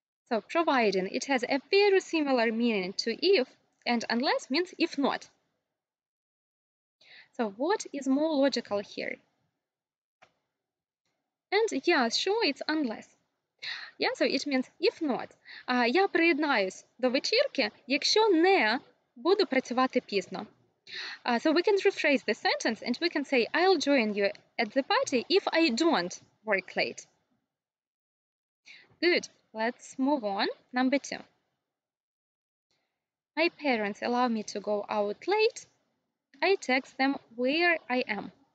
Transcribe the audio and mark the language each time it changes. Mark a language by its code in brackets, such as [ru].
[en] So providing, it has a very similar meaning to if, and unless means if not. So what is more logical here? And yeah, sure, it's unless. Yeah, so it means if not. [uk] Я приєднаюсь до вечірки, якщо не буду працювати пізно. [en] So we can rephrase the sentence and we can say, I'll join you at the party if I don't work late. Good. Let's move on. Number 2. My parents allow me to go out late. I text them where I am.